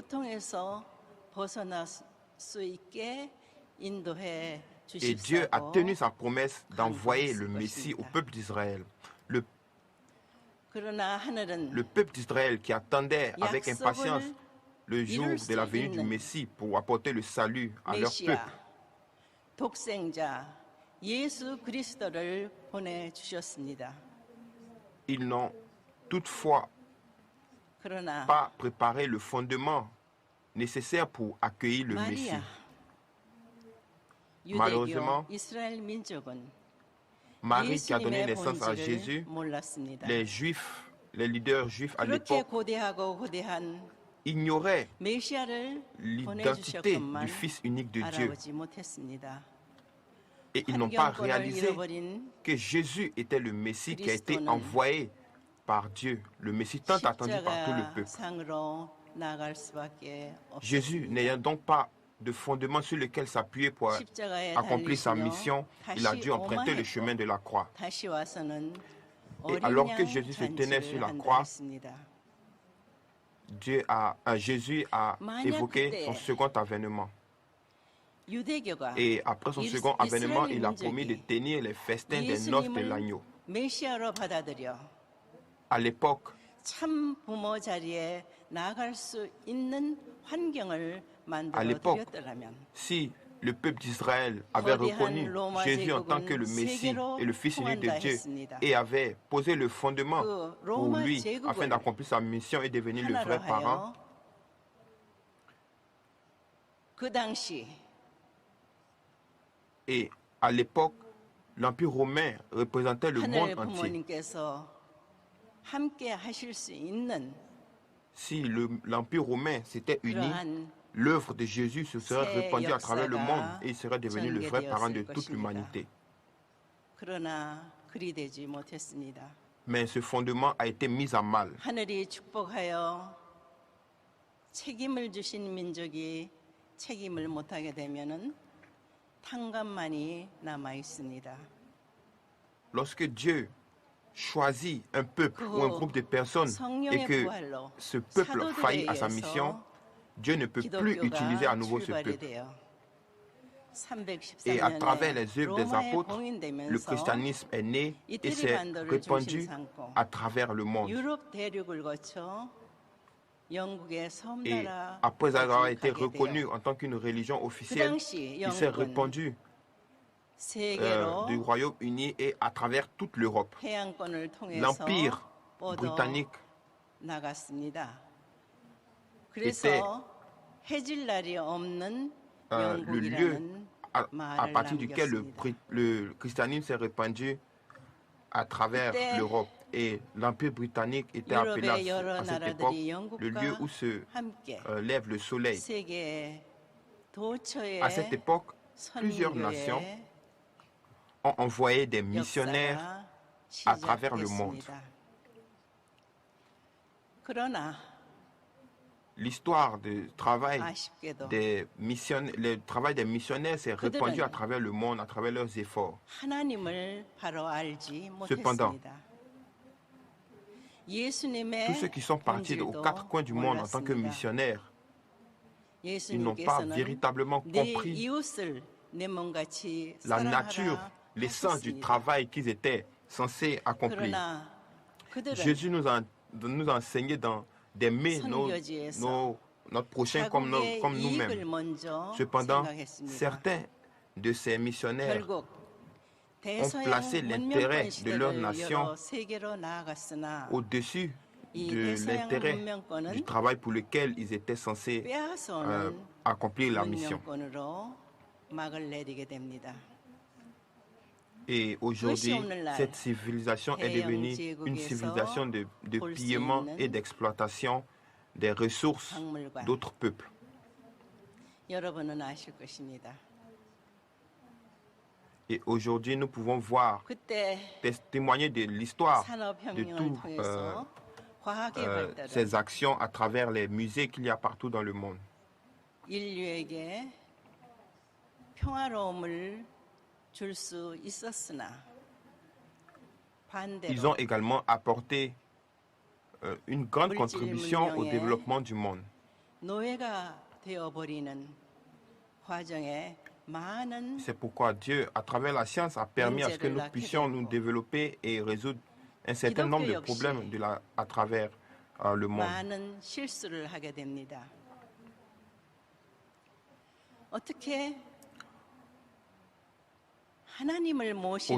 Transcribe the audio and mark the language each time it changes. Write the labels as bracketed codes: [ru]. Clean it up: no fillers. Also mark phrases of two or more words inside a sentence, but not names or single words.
[fr] Et Dieu a tenu sa promesse d'envoyer le Messie au peuple d'Israël. Le peuple d'Israël qui attendait avec impatience le jour de la venue du Messie pour apporter le salut à leur peuple [ko] 예수 그리스도를 보내주셨습니다. [fr] Ils n'ont toutefois [ko] 그러나 [fr] pas préparé le fondement nécessaire pour accueillir le Messie. [ko] 마리아, 유대교, [fr] Malheureusement, [ko] 이스라엘 민족은 [fr] Marie qui a donné [ko] 예수님의 [fr] naissance à [ko] 본질을 [fr] Jésus, [ko] 몰랐습니다. [fr] les Juifs, les leaders juifs à [ko] 그렇게 [fr] l'époque [ko] 고대하고 고대한 [fr] ignoraient [ko] 메시아를 [fr] l'identité [ko] 보내주셨건만 [fr] du Fils unique de Dieu. [ko] 알아보지 못했습니다. [fr] Et ils n'ont pas [ko] 환경권을 [fr] réalisé [ko] 잃어버린 [fr] que Jésus était le Messie qui a été [ko] Christo는 [fr] envoyé par Dieu, le Messie tant attendu par tout le peuple. [ko] 십자가상으로 나아갈 수밖에 [fr] Jésus, [ko] 없었습니다. [fr] n'ayant donc pas de fondement sur lequel s'appuyer pour [ko] 십자가에 [fr] accomplir sa [ko] 달리시며 [fr] mission, il a [ko] 다시 [fr] dû emprunter le chemin de la croix. [ko] 다시 와서는 [fr] Et alors que Jésus se tenait sur la croix, [ko] 했습니다. [fr] Jésus a évoqué son second avènement. [ko] 유대교가 [fr] Et après son second avènement, il a promis de tenir les festins des noces de l'agneau. [ko] 메시아로 받아들여 [fr] À l'époque, [ko] 참 부모 자리에 나아갈 수 있는 환경을 [fr] À [ko] 만들어 [fr] l'époque, [ko] 드렸더라면 [fr] si le peuple d'Israël avait reconnu Jésus en tant que le Messie et le Fils unique de Dieu et avait posé le fondement pour lui afin d'accomplir sa mission et devenir le vrai [ko] 하나로 [fr] parent, [ko] 하여 그 당시 [fr] et à l'époque, l'Empire romain représentait le monde [ko] 하늘 [fr] entier. [ko] 부모님께서 함께 하실 수 있는 [fr] Si l'Empire romain s'était uni, [ko] 그러한 [fr] l'œuvre de Jésus se serait [ko] 새 [fr] répandue à travers le monde et il serait [ko] 역사가 [fr] devenu le vrai parent de [ko] 전개되었을 [fr] toute [ko] 것입니다. [fr] l'humanité. [ko] 그러나 그리 되지 못했습니다. [fr] Mais ce fondement a été mis à mal. [ko] 하늘이 축복하여 책임을 주신 민족이 책임을 못하게 되면은 탕감만이 남아 있습니다. [fr] Lorsque Dieu choisit un peuple ou un groupe de personnes et [ko] 성령의 [fr] que [ko] 부활로 [fr] ce peuple [ko] 사도들에 [fr] faillit à sa mission, [ko] 의해서 [fr] Dieu ne peut plus utiliser à nouveau ce [ko] 출발이 [fr] peuple. [ko] 돼요. [fr] Et à travers [ko] 314년에 [fr] les œuvres des [ko] 로마에 [fr] apôtres, le [ko] 봉인되면서 [fr] christianisme est né et [ko] 이태리 [fr] s'est [ko] 반도를 [fr] répandu [ko] 중심 삼고 [fr] à travers le monde. [ko] 유럽 대륙을 거쳐 영국의 [fr] Et [ko] 섬나라 [fr] après avoir été reconnu en tant qu'une religion [ko] 그 [fr] officielle, [ko] 당시 [fr] il s'est [ko] 영국은 [fr] répandu [ko] 세계로 [fr] du Royaume-Uni et à travers toute l'Europe. [ko] 해양권을 통해서 [fr] L'Empire [ko] 뻗어 [fr] britannique [ko] 나갔습니다. 그래서 해질 날이 없는 [fr] le lieu [ko] 영국이라는 [fr] à [ko] 말을 [fr] partir duquel [ko] 남겼습니다. [fr] le christianisme s'est répandu à travers [ko] 그때 [fr] l'Europe. Et l'Empire britannique était appelé [ko] 유럽의 여러 [fr] à cette époque [ko] 나라들이 [fr] le lieu où [ko] 영국과 [fr] se [ko] 함께 [fr] lève le soleil. [ko] 세계 도처에 [fr] À cette époque, plusieurs nations [ko] 선교의 [fr] ont envoyé des missionnaires [ko] 역사가 [fr] à travers le monde. [ko] 시작됐습니다. 그러나 [fr] L'histoire du travail [ko] 아쉽게도 [fr] le travail des missionnaires s'est répandu à travers le monde, à travers leurs efforts. [ko] 하나님을 바로 알지 [fr] Cependant, [ko] 못했습니다. 예수님의 [fr] Tous ceux qui sont partis aux [ko] 본질도 [fr] quatre coins du monde en tant que [ko] 몰랐습니다. [fr] missionnaires, ils n'ont pas [ko] 예수님께서는 [fr] véritablement [ko] 내 [fr] compris [ko] 이웃을 내 몸같이 [fr] la nature, [ko] 사랑하라 [fr] l'essence du [ko] 하셨습니다. [fr] travail qu'ils étaient censés accomplir. [ko] 그러나 그들은 [fr] Jésus nous a enseigné d'aimer notre prochain comme [ko] 자국의 이익을 [fr] nous-mêmes. [ko] 먼저 [fr] Cependant, [ko] 생각했습니다. [fr] certains de ces missionnaires [ko] 결국 [fr] ont [ko] 대서양 [fr] placé l'intérêt de leur [ko] 문명권 [fr] nation [ko] 시대를 세계로 나아갔으나 [fr] au-dessus [ko] 이 [fr] de [ko] 대서양 [fr] l'intérêt [ko] 문명권은 [fr] du travail pour lequel ils étaient censés [ko] 빼앗아오는 [fr] accomplir la mission. [ko] 문명권으로 막을 내리게 됩니다. [fr] Et aujourd'hui, cette civilisation est devenue une civilisation de pillement et d'exploitation des ressources d'autres peuples. [ko] 여러분은 아실 것입니다. [fr] Et aujourd'hui, nous pouvons voir, [ko] 그때 [fr] témoigner de l'histoire de [ko] 산업혁명을 [fr] tous [ko] 통해서 과학의 발달은 [fr] ces actions à travers les musées qu'il y a partout dans le monde. [ko] 인류에게 평화로움을 줄 수 있었으나 [fr] Ils ont [ko] 반대로 [fr] également apporté une grande contribution au développement du monde. [ko] 노예가 되어버리는 과정에 많은 [fr] C'est pourquoi Dieu, à travers la science, a permis à ce que nous puissions nous développer et résoudre un certain nombre de problèmes à travers le monde. [ko] 많은 실수를 하게 됩니다. 어떻게 하나님을 모시는